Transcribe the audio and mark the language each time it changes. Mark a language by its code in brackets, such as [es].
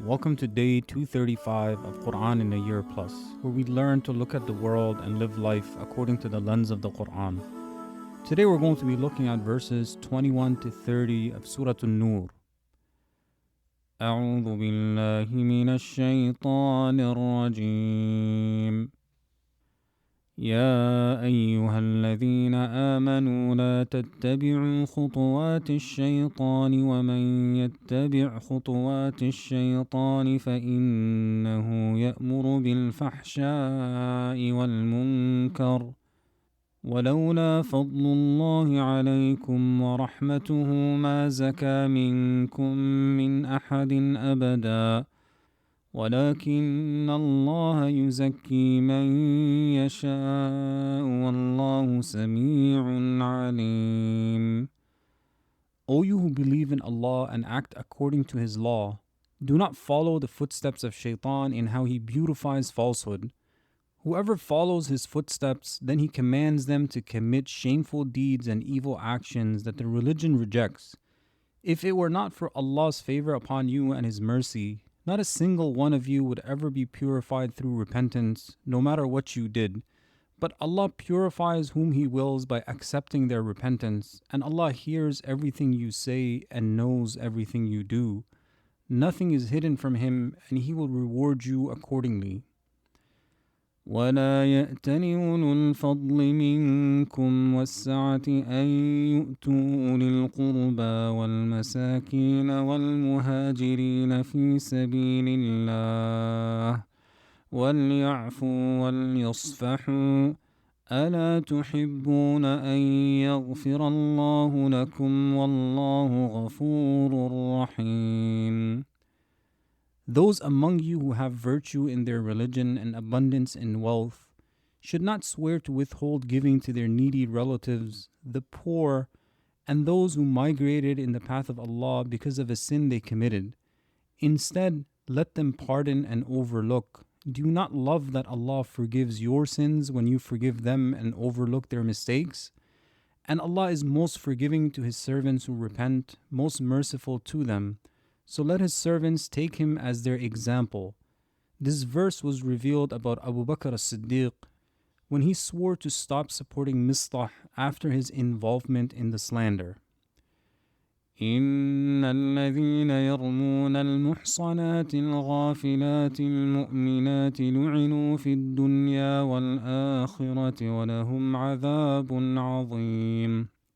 [en] Welcome to day 235 of Quran in a Year Plus, where we learn to look at the world and live life according to the lens of the Quran. Today we're going to be looking at verses 21 to 30 of Surah An-Nur. [ar] أعوذ بالله من الشيطان الرجيم. يا أيها الذين آمنوا لا تتبعوا خطوات الشيطان ومن يتبع خطوات الشيطان فإنه يأمر بالفحشاء والمنكر ولولا فضل الله عليكم ورحمته ما زكى منكم من أحد أبدا ولكن الله يزكي من يشاء والله سميع عليم. [en] O you who believe in Allah and act according to His law, do not follow the footsteps of Shaytan in how he beautifies falsehood. Whoever follows his footsteps, then he commands them to commit shameful deeds and evil actions that the religion rejects. If it were not for Allah's favor upon you and His mercy, not a single one of you would ever be purified through repentance, no matter what you did. But Allah purifies whom He wills by accepting their repentance, and Allah hears everything you say and knows everything you do. Nothing is hidden from Him, and He will reward you accordingly. [ar] ولا يأتل أولو الفضل منكم والسعة أن يؤتوا أولي القربى والمساكين والمهاجرين في سبيل الله وليعفوا وليصفحوا ألا تحبون أن يغفر الله لكم والله غفور رحيم. [en] Those among you who have virtue in their religion and abundance in wealth should not swear to withhold giving to their needy relatives, the poor, and those who migrated in the path of Allah because of a sin they committed. Instead, let them pardon and overlook. Do you not love that Allah forgives your sins when you forgive them and overlook their mistakes? And Allah is most forgiving to His servants who repent, most merciful to them. So let His servants take him as their example. This verse was revealed about Abu Bakr as-Siddiq when he swore to stop supporting Mistah after his involvement in the slander. [ar] إن الذين يرمون المحصنات الغافلات المؤمنات لعنوا في الدنيا والآخرة ولهم عذاب عظيم.